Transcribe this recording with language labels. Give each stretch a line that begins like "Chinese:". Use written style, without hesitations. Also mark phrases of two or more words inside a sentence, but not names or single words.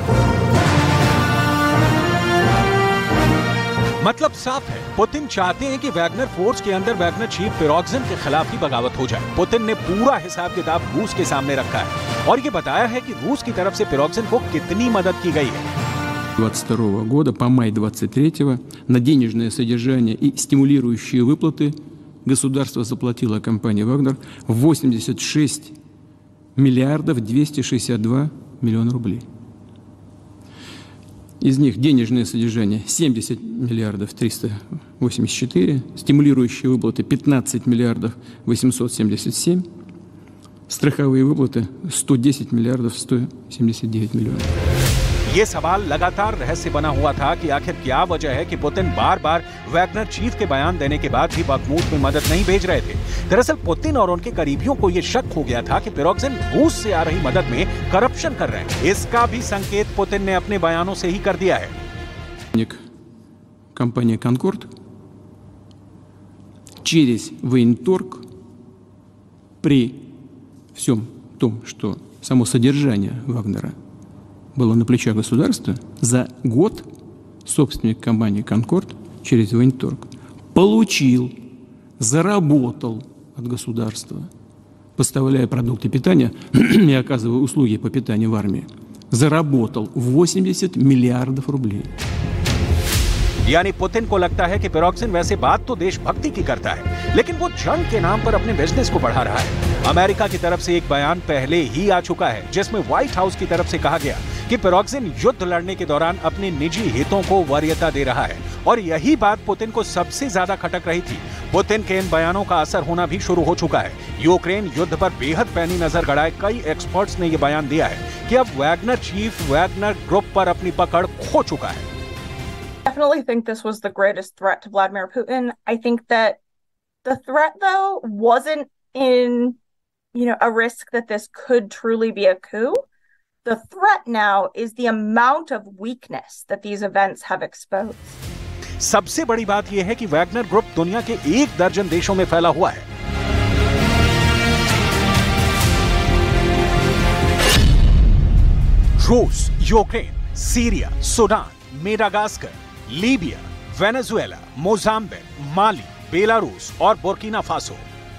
Hindi: मतलब साफ है, पुतिन चाहते हैं कि वैगनर फोर्स के अंदर वैगनर चीफ पिरोग्जिन के खिलाफ ही बगावत हो जाए। पुतिन ने पूरा हिसाब किताब रूस के सामने रखा है और ये बताया है कि रूस की तरफ से पिरोग्जिन को कितनी मदद की गई है।
Russian: 22 года по май 23 на денежное содержание и стимулирующие выплаты государство заплатило компании «Вагнер» 86 миллиардов 262 миллиона рублей. Из них денежное содержание 70 миллиардов 384, стимулирующие выплаты 15 миллиардов 877, страховые выплаты 110 миллиардов 179 миллионов.
Hindi: ये सवाल लगातार रहस्य बना हुआ था कि आखिर क्या वजह है कि पुतिन बार बार वैगनर चीफ के बयान देने के बाद भी बखमूत में मदद नहीं भेज रहे थे। दरअसल पुतिन और उनके करीबियों को यह शक हो गया था कि पिरोग्जिन रूस से आ रही मदद में करप्शन कर रहे हैं। इसका भी संकेत पुतिन ने अपने बयानों से ही कर दिया है।
Russian: Компания «Конкорд» через военторг при всем том, что само содержание Вагнера было на плечах государства, за год собственник компании «Конкорд» через военторг заработал от государства, поставляя продукты питания и оказывая услуги по питанию в армии, заработал 80 миллиардов рублей.
Hindi: यानी पुतिन को लगता है कि पिरोग्जिन वैसे बात तो देशभक्ति की करता है, लेकिन वो जंग के नाम पर अपने बिजनेस को बढ़ा रहा है। अमेरिका की तरफ से एक बयान पहले ही आ चुका है जिसमें व्हाइट हाउस की तरफ से कहा गया कि पिरोग्जिन युद्ध लड़ने के दौरान अपने निजी हितों को वरीयता दे रहा है और यही बात पुतिन को सबसे ज्यादा खटक रही थी। पुतिन के इन बयानों का असर होना भी शुरू हो चुका है। यूक्रेन युद्ध पर बेहद पैनी नजर गड़ाए कई एक्सपर्ट्स ने यह बयान दिया है कि अब वैगनर चीफ वैगनर ग्रुप पर अपनी पकड़ खो चुका है।
English: Definitely think this was the greatest threat to Vladimir Putin. I think that the threat, though, wasn't in, a risk that this could truly be a coup. The threat now is the amount of weakness that these events have exposed.
Hindi: सबसे बड़ी बात यह है कि वैगनर ग्रुप दुनिया के 1 दर्जन देशों में फैला हुआ है। रूस, यूक्रेन, सीरिया, सूडान, मेडागास्कर, लीबिया, वेनेजुएला, मोजाम्बिक, माली, बेलारूस और बुर्किना फासो।